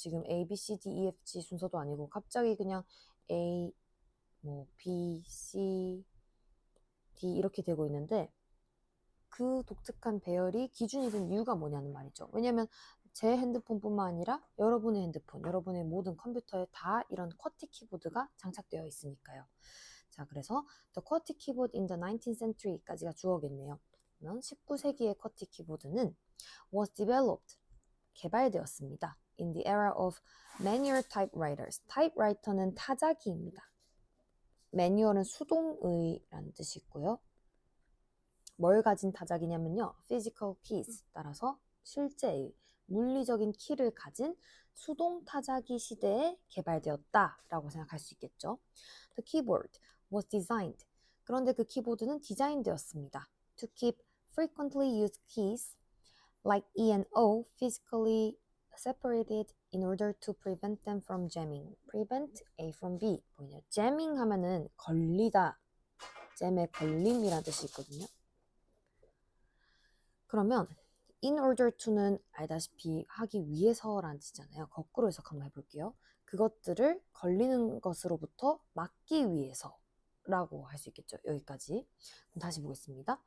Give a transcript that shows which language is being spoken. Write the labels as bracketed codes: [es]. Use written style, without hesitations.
[ko] 지금 A, B, C, D, E, F, G 순서도 아니고 갑자기 그냥 A, B, C, D 이렇게 되고 있는데 그 독특한 배열이 기준이 된 이유가 뭐냐는 말이죠. 왜냐하면 제 핸드폰뿐만 아니라 여러분의 핸드폰, 여러분의 모든 컴퓨터에 다 이런 쿼티 키보드가 장착되어 있으니까요. 자, 그래서 [en] The QWERTY keyboard in the 19th century [ko] 까지가 주어겠네요. 그러면 19세기의 쿼티 키보드는 [en] was developed, [ko] 개발되었습니다. [en] In the era of manual typewriters. [ko] 타입라이터는 타자기입니다. 매뉴얼은 수동의라는 뜻이 있고요. 뭘 가진 타자기냐면요. [en] physical keys, [ko] 따라서 실제의 물리적인 키를 가진 수동 타자기 시대에 개발되었다라고 생각할 수 있겠죠. [en] The keyboard was designed. [ko] 그런데 그 키보드는 디자인되었습니다. [en] To keep frequently used keys like E and O physically separated in order to prevent them from jamming. Prevent A from B. [ko] 보이네요. jamming 하면은 걸리다, 잼에 걸림이라는 뜻이 있거든요. 그러면 in order to는 알다시피 하기 위해서라는 뜻이잖아요. 거꾸로 해석 한번 해볼게요. 그것들을 걸리는 것으로부터 막기 위해서 라고 할 수 있겠죠. 여기까지. 다시 보겠습니다.